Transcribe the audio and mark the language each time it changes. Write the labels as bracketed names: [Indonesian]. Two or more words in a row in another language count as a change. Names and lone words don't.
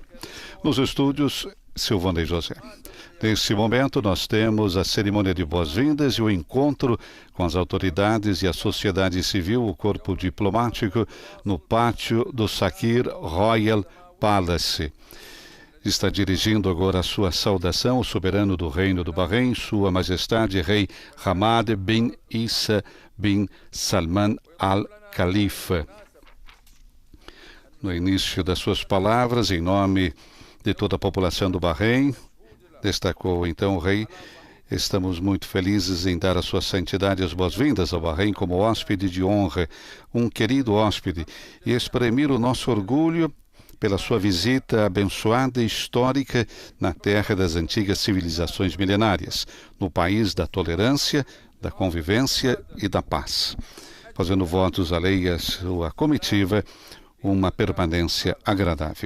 [Portuguese] Nos estúdios, Silvana e José. Nesse momento, nós temos a cerimônia de boas-vindas e o encontro com as autoridades e a sociedade civil, o corpo diplomático, no pátio do Sakhir Royal Palace. Está dirigindo agora a sua saudação o soberano do Reino do Bahrein, Sua Majestade Rei Hamad bin Isa bin Salman al-Khalifa. No início das suas palavras, em nome de toda a população do Bahrein, destacou então o rei: estamos muito felizes em dar a sua santidade as boas-vindas ao Bahrein como hóspede de honra, um querido hóspede, e exprimir o nosso orgulho pela sua visita abençoada e histórica na terra das antigas civilizações milenárias, no país da tolerância, da convivência e da paz, fazendo votos à lei e à sua comitiva uma permanência agradável.